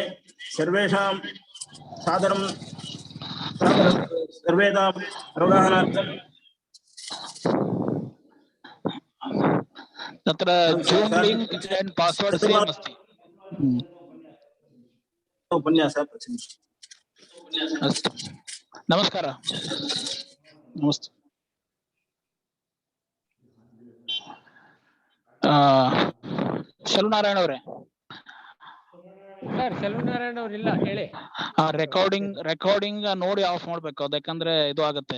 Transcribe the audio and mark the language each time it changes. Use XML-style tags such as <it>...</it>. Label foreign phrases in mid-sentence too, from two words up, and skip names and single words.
<sa>सर्वेषां सादरं सर्वेषाम् अवगाहनार्थं तत्र</sa> <en>zoom link and password same</en> <sa>अस्ति. उपन्यासः प्रचलति.</sa> <kn>ಅಸ್ತು ನಮಸ್ಕಾರ. ನಮಸ್ತೆ. ಶಲುನಾರಾಯಣ ಅವರೇ. ಸರ್ ಶೆಲ್ವನಾರಾಯಣ ಅವ್ರಿಲ್ಲ ಹೇಳಿ. ರೆಕಾರ್ಡಿಂಗ್ ನೋಡಿ ಆಫ್ ಮಾಡ್ಬೇಕು, ಅದಕ್ಕಂದ್ರೆ ಇದು ಆಗುತ್ತೆ.</kn>